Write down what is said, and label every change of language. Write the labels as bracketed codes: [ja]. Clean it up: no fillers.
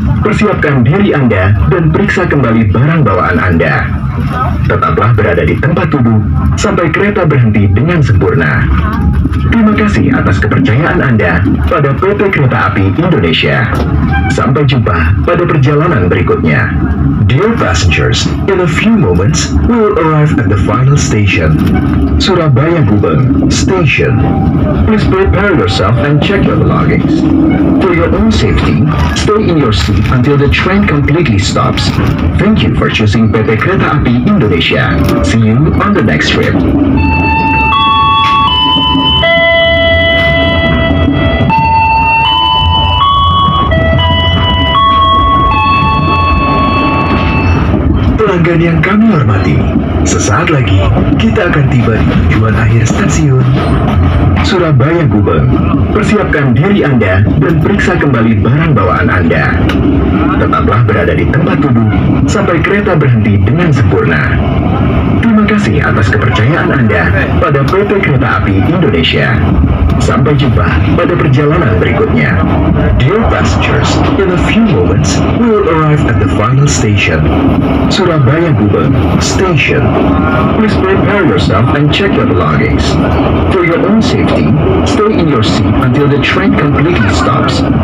[id] Persiapkan diri Anda dan periksa kembali barang bawaan Anda. Tetaplah berada di tempat duduk sampai kereta berhenti dengan sempurna. Terima kasih atas kepercayaan Anda pada PT Kereta Api Indonesia. Sampai jumpa pada perjalanan berikutnya. [en] Dear passengers, in a few moments we will arrive at the final station, Surabaya Gubeng Station. Please prepare yourself and check your belongings. For your own safety, stay in your seat until the train completely stops. Thank you for choosing PT Kereta Api Indonesia. See you on the next trip. [id] Pelanggan yang kami hormati, sesaat lagi kita akan tiba di tujuan akhir stasiun Surabaya Gubeng. Persiapkan diri Anda dan periksa kembali barang bawaan Anda. Tetaplah berada di tempat duduk sampai kereta berhenti dengan sempurna. Terima kasih atas kepercayaan Anda pada PT Kereta Api Indonesia. Sampai jumpa pada perjalanan berikutnya. [en] Dear passengers, in a few moments we will arrive at the final station, Surabaya Gubeng Station. Please prepare yourself and check your belongings. For your own safety, stay in your seat until the train completely stops.